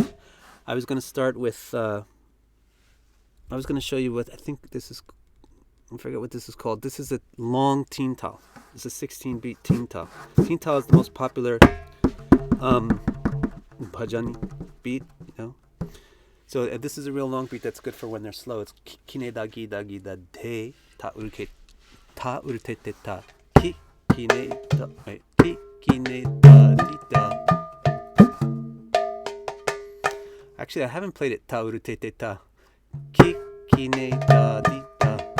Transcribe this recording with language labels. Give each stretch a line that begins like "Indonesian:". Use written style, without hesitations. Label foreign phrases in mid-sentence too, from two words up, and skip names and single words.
English: I was going to start with, I was going to show you what, I think this is, I forget what this is called. This is a long teen tal. It's a 16-beat teen tal. Teen tal is the most popular bhajan beat, So this is a real long beat that's good for when they're slow. It's kine da gi da gi da de ta urke ta urte te ta ki kine da wait ki kine da di da. Actually, I haven't played it ta urte te ta ki kine da di da.